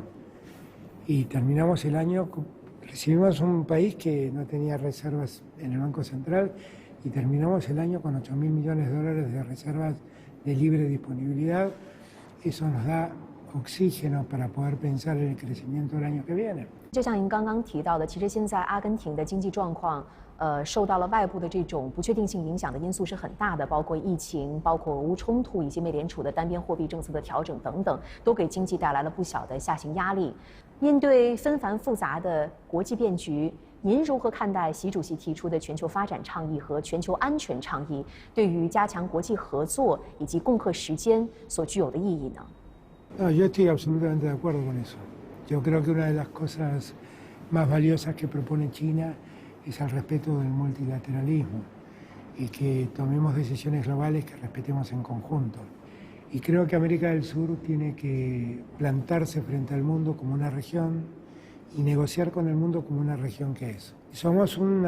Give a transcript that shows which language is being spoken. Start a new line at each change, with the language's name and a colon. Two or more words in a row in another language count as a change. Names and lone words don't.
Spanish: Y terminamos el año, recibimos un país que no tenía reservas en el Banco Central y terminamos el año con $8.000 millones de reservas de libre disponibilidad. Eso nos da oxígeno para poder pensar en el crecimiento del año que viene.
Chinese: 就像您刚刚提到的，其实现在阿根廷的经济状况，受到了外部的这种不确定性影响的因素是很大的，包括疫情、包括俄乌冲突以及美联储的单边货币政策的调整等等，都给经济带来了不小的下行压力。面对纷繁复杂的国际变局，您如何看待习主席提出的全球发展倡议和全球安全倡议对于加强国际合作以及共克时艰所具有的意义呢？
Spanish: No, yo estoy absolutamente de acuerdo con eso. Yo creo que una de las cosas más valiosas que propone China es el respeto del multilateralismo y que tomemos decisiones globales que respetemos en conjunto. Y creo que América del Sur tiene que plantarse frente al mundo como una región y negociar con el mundo como una región que es.